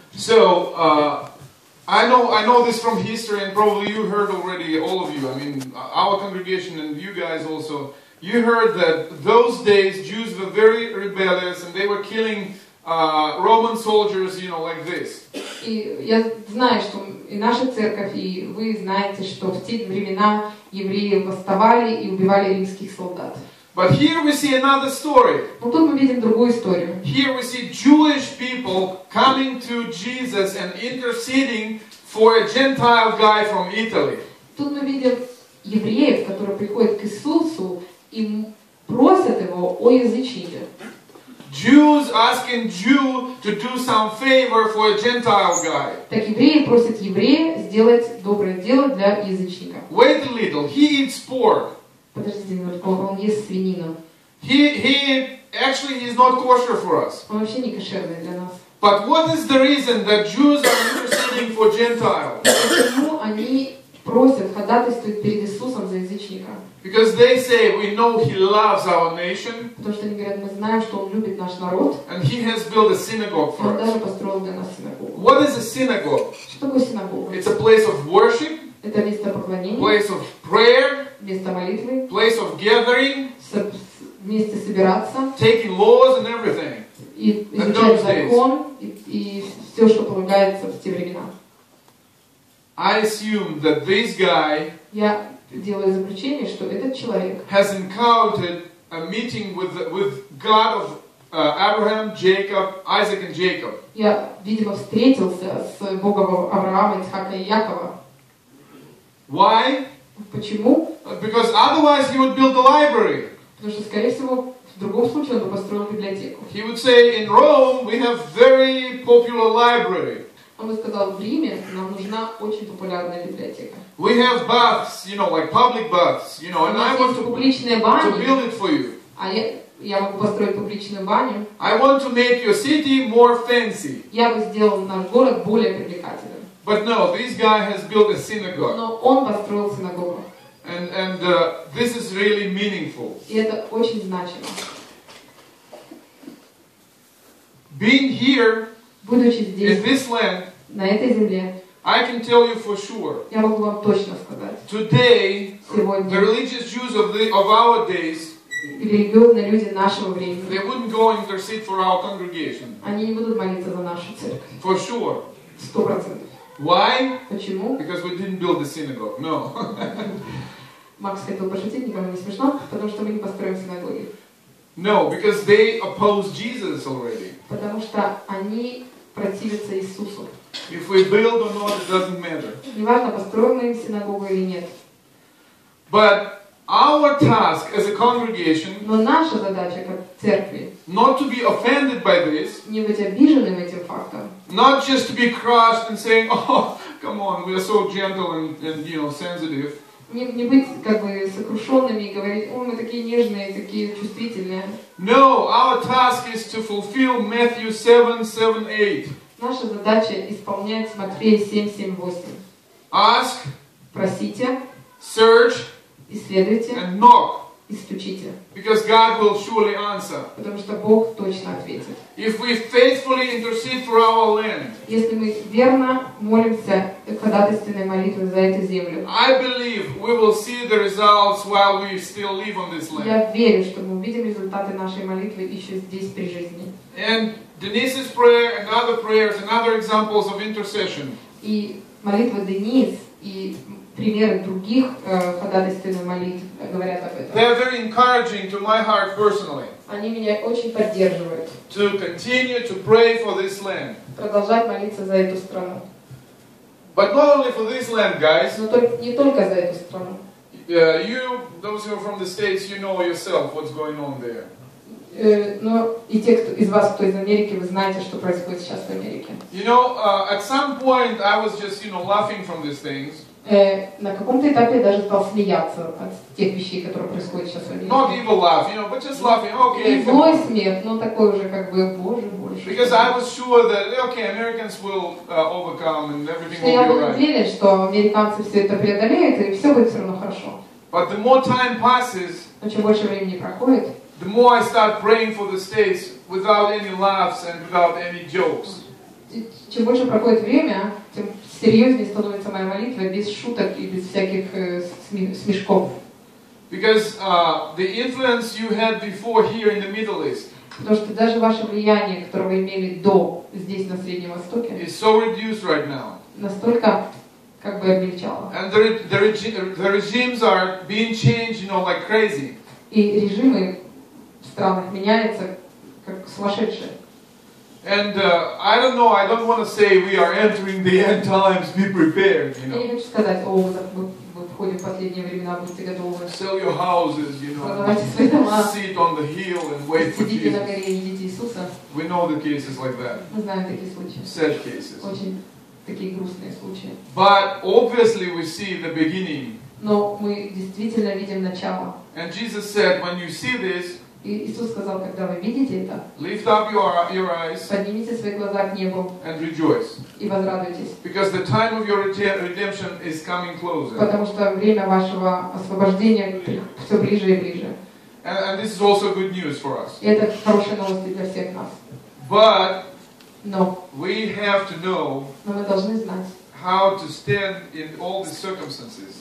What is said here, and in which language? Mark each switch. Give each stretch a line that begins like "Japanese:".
English: So, I know this from history, and probably you heard already, all of you, I mean, our congregation and you guys also, you heard that those days Jews were very rebellious and they were killing Roman soldiers, you know, like this.
Russian: И я знаю, что и наша церковь, и вы знаете, что в те времена евреи восставали и убивали римских солдат.
English: But here we see another story.
Russian: Но тут мы видим другую историю.
English: Here we see Jewish people coming to Jesus and interceding for a Gentile guy from Italy.
Russian: Тут мы видим евреев, которые приходят к Иисусу и просят его о язычнике.
English: Jews asking Jew to do some favor for a Gentile guy.
Russian: Так евреи просят еврея сделать доброе дело для язычника.
English: Wait a little, he eats pork.
Russian: Подождите минутку, он ест свинину.
English: He actually is not kosher for us.
Russian: Он вообще не кошерный для нас.
English: But what is the reason that Jews are interceding for Gentiles?
Russian: Почему они просят, ходатайствуют перед Иисусом за язычника?
English: Because they say, we know he loves our nation.
Russian: Потому что они говорят, мы знаем, что он любит наш народ.
English: And he has built a synagogue
Russian: И он
English: for us.
Russian: даже построил для нас синагогу.
English: What is a synagogue?
Russian: Что такое синагога?
English: It's a place of worship,
Russian: Это место поклонения,
English: place of prayer,
Russian: место молитвы,
English: place of gathering,
Russian: вместе собираться
English: taking laws and everything.
Russian: и изучать закон и все, что полагается в те времена.
English: I assume that this guy
Russian: Я делаю заключение, что этот человек
English: has encountered a meeting with God of Abraham, Jacob, Isaac and Jacob.
Russian: Я, видимо, встретился с Богом Авраама, Исхака и Якова.
English: Why?
Russian: Почему?
English: Because otherwise he would build a library.
Russian: Потому что, скорее всего, в другом случае он бы построил библиотеку.
English: He would say, in Rome we have very popular library.
Russian: Он бы сказал, в Риме нам нужна очень популярная библиотека.
English: We have baths, you know, like public baths, you know, and I want to build it for you.
Russian: А я могу построить публичную баню.
English: I want to make your city more fancy.
Russian: Я бы сделал наш город более привлекательным.
English: But no, this guy has built a synagogue.
Russian: Но он построил синагогу.
English: And this is really meaningful.
Russian: И это очень значимо.
English: Being here
Russian: Будучи
English: in
Russian: здесь,
English: this land,
Russian: на этой земле,
English: I can tell you for sure.
Russian: я могу вам точно сказать.
English: Today,
Russian: Сегодня
English: the religious Jews of our days,
Russian: религиозные люди нашего времени,
English: they wouldn't go and intercede for our congregation.
Russian: они не будут молиться за нашу церковь.
English: For sure.
Russian: 100%.
English: Why?
Russian: Почему?
English: Because we didn't build the synagogue. No.
Russian: Макс хотел пошутить, никому не смешно, потому что мы не построим синагоги.
English: No, because they oppose Jesus already.
Russian: Потому что они противятся Иисусу.
English: If we build or not, it doesn't matter.
Russian: Неважно, построим мы им синагогу или нет.
English: But our task as a congregation,
Russian: Но наша задача как церкви
English: not to be offended by this,
Russian: не быть обиженным этим фактом,
English: not just to be crushed and saying, oh, come on, we are so gentle and sensitive.
Russian: не быть как бы сокрушенными и говорить, ой, мы такие нежные, такие чувствительные.
English: No, our task is to fulfill Matthew 7:7-8.
Russian: Наша задача исполнять Матфея 7:7-8.
English: Ask,
Russian: Просите,
English: search,
Russian: исследуйте
English: and knock,
Russian: и стучите,
English: because God will surely answer.
Russian: потому что Бог точно ответит.
English: If we faithfully intercede for our land,
Russian: Если мы верно молимся ходатайственной молитвой за эту землю,
English: I believe we will see the results while we still live on this land.
Russian: я верю, что мы увидим результаты нашей молитвы еще здесь при жизни.
English: And Denise's prayer and other prayers and other examples of intercession
Russian: И молитва Денис и примеры других ходатайственных молитв говорят об этом.
English: they're very encouraging to my heart personally
Russian: Они меня очень поддерживают.
English: to continue to pray for this land.
Russian: Продолжать молиться за эту страну.
English: But not only for this land, guys.
Russian: Но не только за эту страну.
English: You, those who are from the States, you know yourself what's going on there.
Russian: Но и те, кто из вас, кто из Америки, вы знаете, что происходит сейчас в Америке.
English: You know, at some point I was just, laughing from these things.
Russian: На каком-то этапе я даже стал смеяться от тех вещей, которые происходят сейчас в Америке.
English: Not evil laugh, but just laughing. Okay.
Russian: Не злой смех, но такой уже как бы, боже, больше.
English: Because I was sure that Americans will overcome and everything will
Russian: Я
English: be
Russian: был
English: alright.
Russian: уверен, что американцы все это преодолеют и все будет все равно хорошо.
English: But the more time passes,
Russian: Но чем больше времени проходит,
English: the more I start praying for the States without any laughs and without any jokes.
Russian: чем больше проходит время, тем серьезнее становится моя молитва без шуток и без всяких смешков.
English: Because the influence you had before here in the Middle East
Russian: Потому что даже ваше влияние, которое вы имели до здесь на Среднем Востоке,
English: is so reduced right now.
Russian: настолько как бы облегчало.
English: And the regimes are being changed, like crazy.
Russian: И режимы в странах меняются как сумасшедшие.
English: And I don't know, I don't want to say we are entering the end times, be prepared,
Russian: Я не хочу сказать, мы входим в последние времена, будьте готовы.
English: Sell your houses,
Russian: Продавайте свои дома,
English: sit on the hill and wait for
Russian: сидите на
English: Jesus.
Russian: горе и ждите Иисуса.
English: We know the cases like that,
Russian: Мы знаем такие случаи.
English: sad cases.
Russian: Очень такие грустные случаи.
English: But obviously we see the beginning.
Russian: Но мы действительно видим начало.
English: And Jesus said, when you see this,
Russian: И Иисус сказал, когда вы видите это,
English: lift up your eyes
Russian: поднимите свои глаза к небу
English: and rejoice.
Russian: и возрадуйтесь.
English: Because the time of your redemption is coming closer.
Russian: Потому что время вашего освобождения все ближе и ближе.
English: And this is also good news for us.
Russian: И это хорошие новости для всех нас.
English: But
Russian: Но
English: we have to know
Russian: мы должны знать,
English: how to stand in all these circumstances.